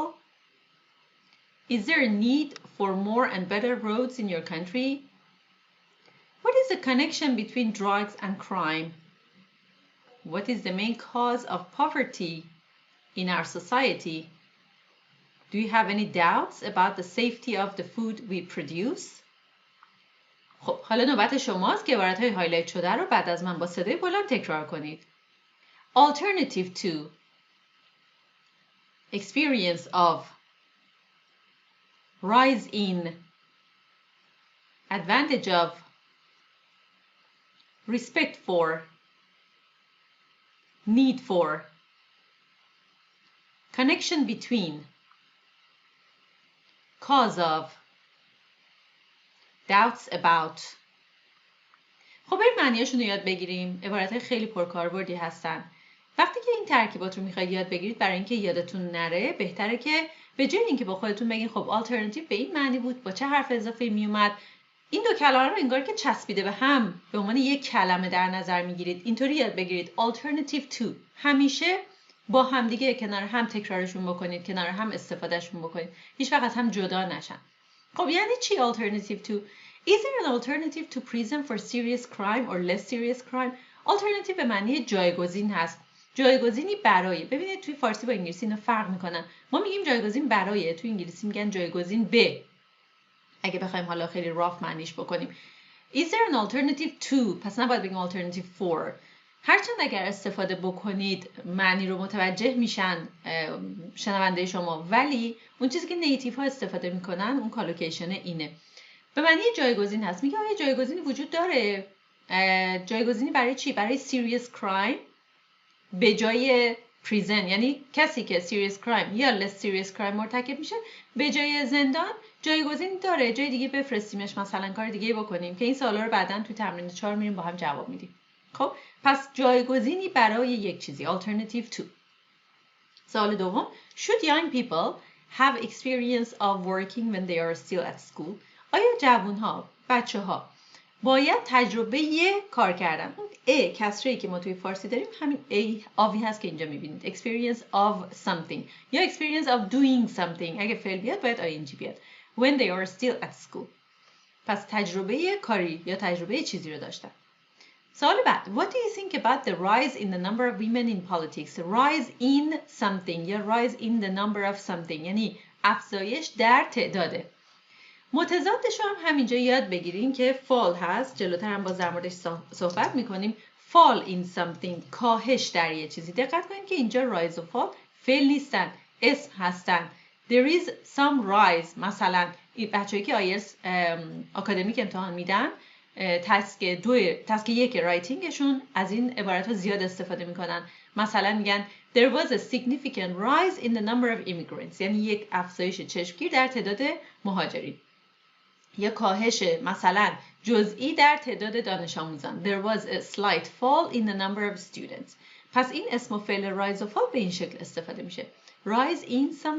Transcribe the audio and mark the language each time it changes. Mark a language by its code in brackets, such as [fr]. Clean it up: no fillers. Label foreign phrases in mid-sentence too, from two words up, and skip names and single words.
[en] Is there a need for more and better roads in your country? What is the connection between drugs and crime? What is the main cause of poverty in our society? Do you have any doubts about the safety of the food we produce? [fa] خب حالا نوبت شماست که عبارت‌های هایلایت شده رو بعد از من با صدای بلند تکرار کنید. [en] Alternative to, experience of, rise in, advantage of, respect for, need for, connection between, cause of, doubts about. [fa] خب بریم معنیاشون رو یاد بگیریم. عبارت‌های خیلی پرکاربردی هستن. وقتی که این ترکیبات رو میخواید یاد بگیرید، برای اینکه یادتون نره بهتره که به جای اینکه با خودتون بگین خب آلترناتیو به این معنی بود، با چه حرف اضافه‌ای میومد، این دو کلمه رو انگار که چسبیده به هم به عنوان یک کلمه در نظر میگیرید. اینطوری یاد بگیرید. [en] Alternative to [fa] همیشه با هم دیگه کنار هم تکرارشون بکنید، کنار هم استفادهشون بکنید. هیچ وقت هم جدا نشن. خب یعنی چی [en] alternative to? Is there an alternative to prison for serious crime or less serious crime? [fa] Alternative به معنی جایگزین هست. جایگزینی برای. ببینید توی فارسی با انگلیسی اینا فرق میکنن. ما میگیم جایگزین برای، توی انگلیسی میگن جایگزین به. اگه بخوایم حالا خیلی راف معنیش بکنیم. [en] Is there an alternative to؟ [fa] پس نباید بگیم [en] alternative for. [fa] هرچند اگر استفاده بکنید معنی رو متوجه میشن شنونده شما، ولی اون چیزی که نیتیو ها استفاده میکنن اون کالوکیشن اینه. به معنی جایگزین هست. میگه آیا جایگزینی وجود داره؟ جایگزینی برای چی؟ برای [en] serious crime [fa] به جای prison، یعنی کسی که [en] serious crime [fa] یا [en] less serious crime [fa] مرتکب میشه به جای زندان جایگزینی داره، جای دیگه بفرستیمش، مثلا کار دیگه بکنیم، که این سوالا رو بعداً توی تمرین 4 میریم با هم جواب میدیم. خب پس جایگزینی برای یک چیزی [en] alternative to. [fa] سوال دوم [en] should young people have experience of working when they are still at school؟ [fa] آیا جوانها، بچه‌ها باید تجربه کار کردن؟ اون ا کسره‌ای که ما توی فارسی داریم همین ای آوی هست که اینجا می‌بینید. [en] experience of something یا experience of doing something. [fa] اگه فعل بیاد باید ing بیاد. [en] when they are still at school. [fa] پس تجربه کاری یا تجربه چیزی رو داشتن. سوال بعد [en] What do you think about the rise in the number of women in politics? Rise in something یا rise in the number of something [fa] یعنی افزایش در تعداده. متضادش رو هم همینجا یاد بگیریم که fall هست. جلوتر هم باز در موردش صحبت میکنیم. [en] fall in something [fa] کاهش در یه چیزی. دقت کنید که اینجا rise و fall فعل نیستن، اسم هستن. [en] There is some rise. [fa] مثلا بچه‌ای که آیلتس آکادمیک امتحان میدن تسک 1 رایتینگشون از این عبارت ها زیاد استفاده میکنن. مثلا میگن [en] There was a significant rise in the number of immigrants. [fa] یعنی یک افزایش چشمگیر در تعداد مهاجرین. یا کاهش مثلا جزئی در تعداد دانش آموزان. [en] There was a slight fall in the number of students. [fa] پس این اسم و فعل rise و fall به این شکل استفاده میشه.